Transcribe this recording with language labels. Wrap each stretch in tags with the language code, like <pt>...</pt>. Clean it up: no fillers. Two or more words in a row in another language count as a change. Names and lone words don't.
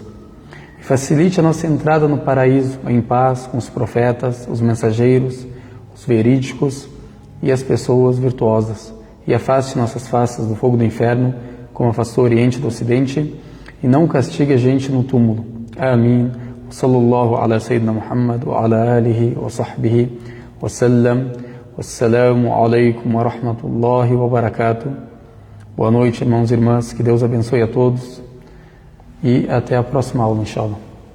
<pt>E facilite a nossa entrada no paraíso em paz com os profetas, os mensageiros, os verídicos e as pessoas virtuosas. E afaste nossas faces do fogo do inferno, como afastou o Oriente do Ocidente, e não castigue a gente no túmulo. Amém.</pt> <ar>صلى الله على سيدنا محمد وعلى آله وصحبه وسلم. والسلام عليكم ورحمة الله وبركاته.</ar> <pt>Boa noite, irmãos e irmãs. Que Deus abençoe a todos. E até a próxima aula, inshallah.</pt>